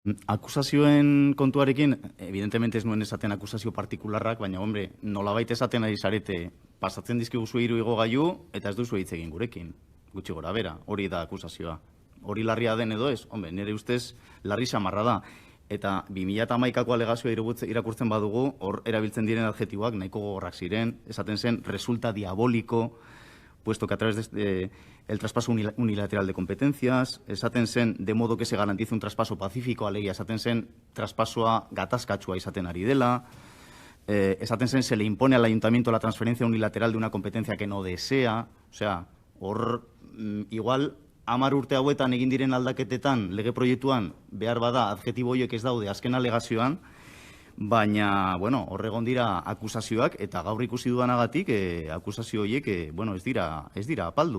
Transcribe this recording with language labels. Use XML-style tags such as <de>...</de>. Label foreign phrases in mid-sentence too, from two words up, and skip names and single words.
<eu>Akusazioen kontuarekin, evidentemente ez nuen esaten akusazio partikularrak, baina, hombre, nolabait esaten ari zarete, pasatzen dizkiguzu 3 igogailu eta ez duzu hitz egin gurekin, gutxi gora bera, hori da akusazioa. Hori larria den edo ez, hombre, nire ustez larri samarra da. Eta 2011ko alegazioa irakurtzen badugu, hor erabiltzen diren adjetiboak nahiko gogorrak ziren, esaten zen</eu> <es>resulta diabólico, puesto que a través del traspaso unilateral de competencias,</es> <eu>esaten zen</eu> <es>de modo que se garantice un traspaso pacífico,</es> <eu>alegia esaten zen traspasoa gatazkatsua izaten ari dela, esaten zen</eu> <es>se le impone al ayuntamiento la transferencia unilateral de una competencia que no desea, o sea,</es> <eu>hor igual 10 urte hauetan egin diren aldaketetan lege proiektuan behar bada adjetibo horiek ez daude azken alegazioan, baina, bueno, hor egon dira akusazioak, eta gaur ikusi dudanagatik akusazio horiek, bueno, ez dira apaldu.</eu>